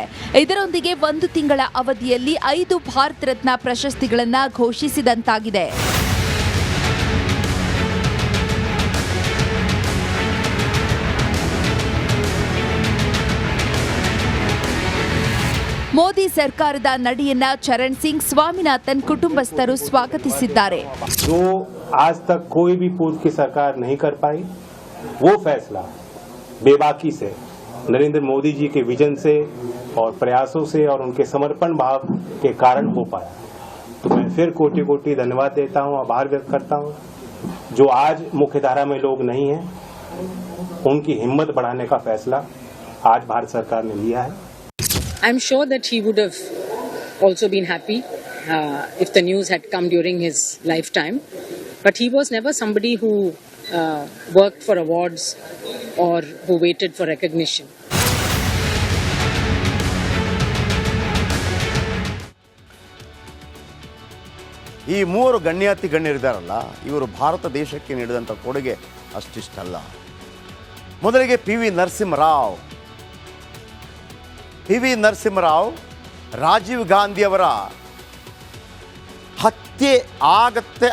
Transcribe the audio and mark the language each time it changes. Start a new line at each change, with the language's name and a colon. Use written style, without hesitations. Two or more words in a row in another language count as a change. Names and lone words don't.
Kannada: ಇದರೊಂದಿಗೆ 1 ತಿಂಗಳ ಅವಧಿಯಲ್ಲಿ 5 ಭಾರತ ರತ್ನ ಪ್ರಶಸ್ತಿಗಳನ್ನು ಘೋಷಿಸಿದಂತಾಗಿದೆ. ಮೋದಿ ಸರ್ಕಾರದ ನಡೆಯನ್ನ ಚರಣ್ ಸಿಂಗ್, ಸ್ವಾಮಿನಾಥನ್ ಕುಟುಂಬಸ್ಥರು ಸ್ವಾಗತಿಸಿದ್ದಾರೆ.
Hindi: जो आज तक कोई भी पूर्व की सरकार नहीं कर पाई, वो फैसला बेबाकी से नरेंद्र मोदी जी के विजन से और प्रयासों से और उनके समर्पण भाव के कारण हो पाया. तो मैं फिर कोटि कोटि धन्यवाद देता हूँ, आभार व्यक्त करता हूँ. जो आज मुख्यधारा में लोग नहीं हैं, उनकी हिम्मत बढ़ाने का फैसला आज भारत सरकार ने लिया है.
English: I'm sure that he would have also been happy if the news had come during his lifetime. But he was never somebody who worked for awards or who waited for recognition.
Kannada: ಈ 3 ಗಣ್ಯರಿದ್ದಾರಲ್ಲ, ಇವರು ಭಾರತ ದೇಶಕ್ಕೆ ನೀಡಿದಂಥ ಕೊಡುಗೆ ಅಷ್ಟಿಷ್ಟಲ್ಲ. ಮೊದಲಿಗೆ PV ನರಸಿಂಹರಾವ್ ರಾಜೀವ್ ಗಾಂಧಿಯವರ ಹತ್ಯೆ ಆಗತ್ತೆ.